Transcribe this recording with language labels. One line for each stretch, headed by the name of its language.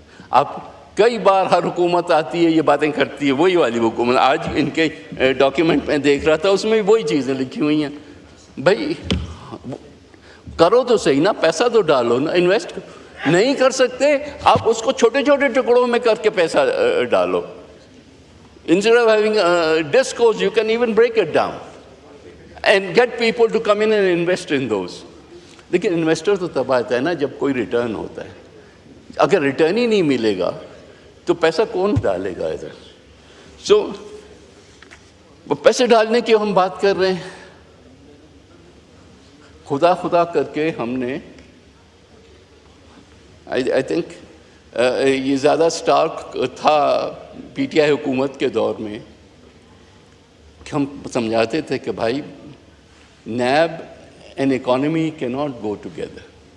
Urdu: آپ کئی بار ہر حکومت آتی ہے یہ باتیں کرتی ہے, وہی والی حکومت. آج ان کے ڈاکیومنٹ میں دیکھ رہا تھا, اس میں وہی چیزیں لکھی ہوئی ہیں. بھائی کرو تو صحیح نا, پیسہ تو ڈالو نا. انویسٹ نہیں کر سکتے آپ اس کو چھوٹے چھوٹے ٹکڑوں میں کر کے پیسہ ڈالو.
English: Instead of having discos, you can even break it down and get people to come in and invest in those.
Urdu: لیکن انویسٹر تو تب آتا ہے نا جب کوئی ریٹرن ہوتا ہے. اگر ریٹرن ہی نہیں ملے گا تو پیسہ کون ڈالے گا ادھر؟ سو وہ پیسے ڈالنے کی ہم بات کر رہے ہیں. خدا خدا کر کے ہم نے
English: I think
Urdu: یہ زیادہ اسٹارک تھا پی ٹی آئی حکومت کے دور میں کہ ہم سمجھاتے تھے کہ بھائی نیب اینڈ اکانومی کی
English: Not go together.